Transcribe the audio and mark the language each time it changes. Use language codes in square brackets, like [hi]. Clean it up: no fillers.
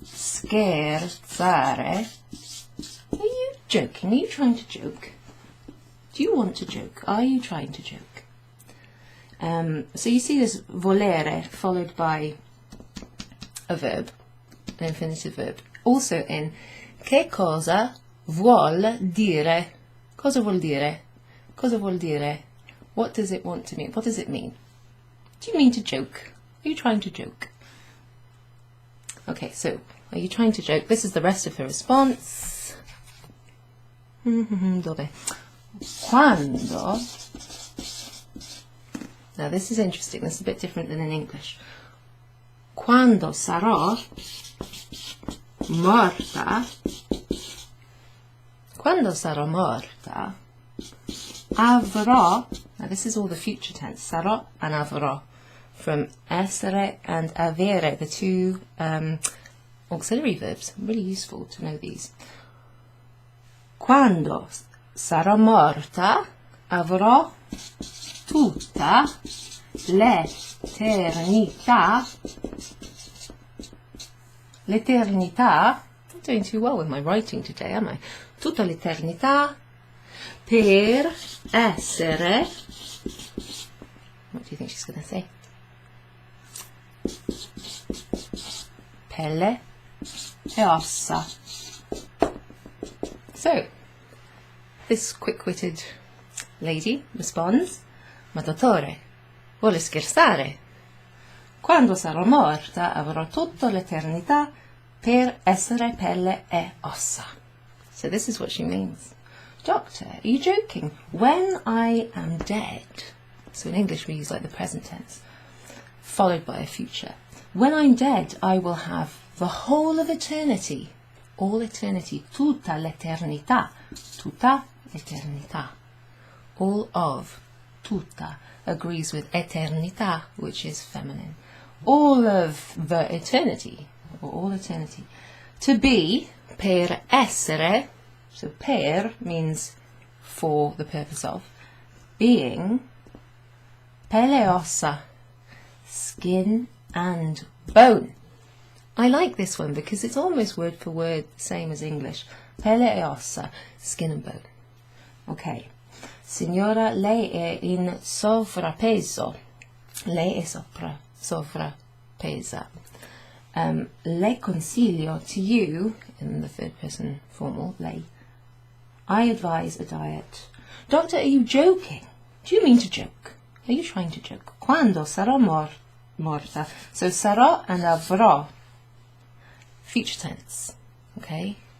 [en] Scherzare. Are you joking? Are you trying to joke? Do you want to joke? Are you trying to joke? So you see this volere followed by a verb, an infinitive verb. [it] Also in che cosa vuol dire? Cosa vuol dire? Cosa vuol dire? [en] What does it want to mean? What does it mean? Do you mean to joke? Are you trying to joke? Okay, so, are you trying to joke? This is the rest of her response. Dove? Quando? Now this is interesting. This is a bit different than in English. [it] Quando sarò morta? [en] Quando sarò morta? Avrò, now this is all the future tense, sarò and avrò, from essere and avere, the two auxiliary verbs. Really useful to know these. [it] Quando sarò morta, avrò tutta l'eternità. [en] L'eternità, I'm doing too well with my writing today, am I? Tutta l'eternità per essere, what do you think she's going to say? [it] Pelle e ossa. [en] So, this quick-witted lady responds, ma dottore, vuole scherzare? [it] Quando sarò morta avrò tutta l'eternità per essere pelle e ossa. [en] So this is what she means. Doctor, are you joking? When I am dead, so in English we use like the present tense, followed by a future. When I'm dead, I will have the whole of eternity, all eternity, tutta l'eternità, tutta l'eternità, all of, tutta, agrees with eternità, which is feminine. All of the eternity, or all eternity. To be, per essere, so per means for the purpose of, being, pelle e ossa, skin and bone. I like this one because it's almost word for word the same as English. Pelle e ossa, skin and bone. Okay. [it] Signora, lei è in sovrappeso. Lei è pesa. [en] Le consiglio to you, in the third person formal, lei, I advise a diet. Doctor, are you joking? Do you mean to joke? Are you trying to joke? Quando sarò morta. So sarò and avrò. Future tense. Okay?